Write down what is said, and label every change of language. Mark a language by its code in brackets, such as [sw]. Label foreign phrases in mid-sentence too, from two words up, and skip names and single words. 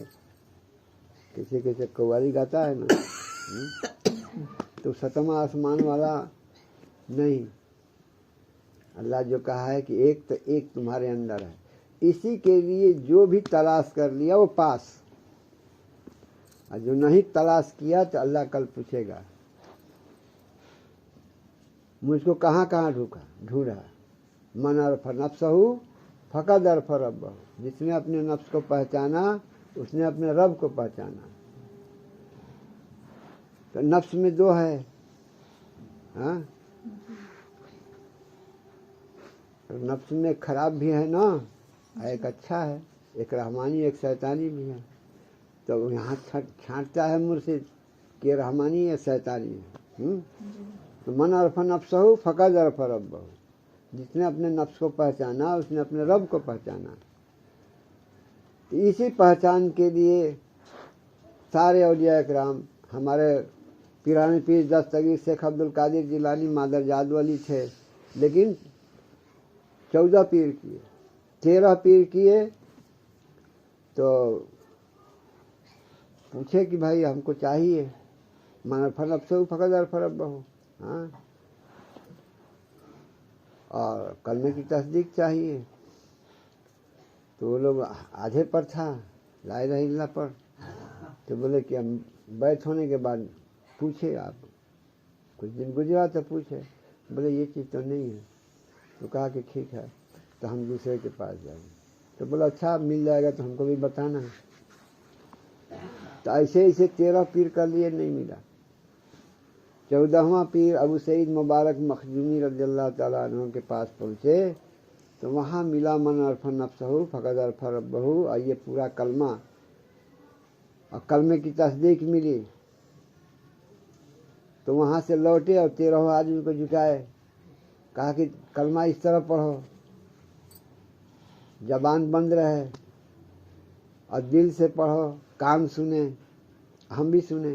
[hi] किसी किसी कव्वाली गाता है ना, तो सतवां आसमान वाला नहीं, अल्लाह जो कहा है कि एक तो एक तुम्हारे अंदर है, इसी के लिए जो भी तलाश कर लिया वो पास, और जो नहीं तलाश किया तो अल्लाह कल पूछेगा मुझको कहाँ कहाँ ढूंढा। [ar] من عرف نفسه فقد عرف ربه, [hi] जिसने अपने नफ्स को पहचाना उसने अपने रब को पहचाना। तो नफ्स में दो है। हाँ, नफ्स में खराब भी है ना, एक अच्छा है, एक रहमानी एक शैतानी भी है। तो यहाँ छांटता है मुर्शिद कि रहमानी है शैतानी है। [ar] तो من عرف نفسه فقد عرف ربه, [hi] जिसने अपने नफ्स को पहचाना उसने अपने रब को पहचाना। तो इसी पहचान के लिए सारे औलिया इकराम, हमारे पीरानी पीर दस्तगीर शेख अब्दुल कादिर जिलानी मादरजाद वली थे, लेकिन 14 पीर किए, 13 पीर किए। तो पूछे कि भाई हमको चाहिए, [ar] من عرف نفسه فقد عرف ربه. [hi] हाँ, और कलमे की तस्दीक चाहिए। तो वो लोग आधे पर था, [ar] لا إله إلا الله पर। [hi] तो बोले कि हम बैठ होने के बाद पूछे, आप कुछ दिन गुजरा तो पूछे, बोले ये चीज़ तो नहीं है। तो कहा कि ठीक है, तो हम दूसरे के पास जाएंगे। तो बोला अच्छा मिल जाएगा तो हमको भी बताना। तो ऐसे ऐसे 13 पीर कर लिए, नहीं मिला। 14वां पीर अबू सईद मुबारक मखजूमी [ar] رضي الله تعالى عنه [hi] के पास पहुँचे तो वहाँ मिला [ar] من عرف نفسه فقد عرف ربه, [hi] और ये पूरा कलमा और कलमे की तस्दीक मिली। तो वहाँ से लौटे और 13 आदमी को जुटाए, कहा कि कलमा इस तरह पढ़ो, जबान बंद रहे और दिल से पढ़ो, कान सुने, हम भी सुने।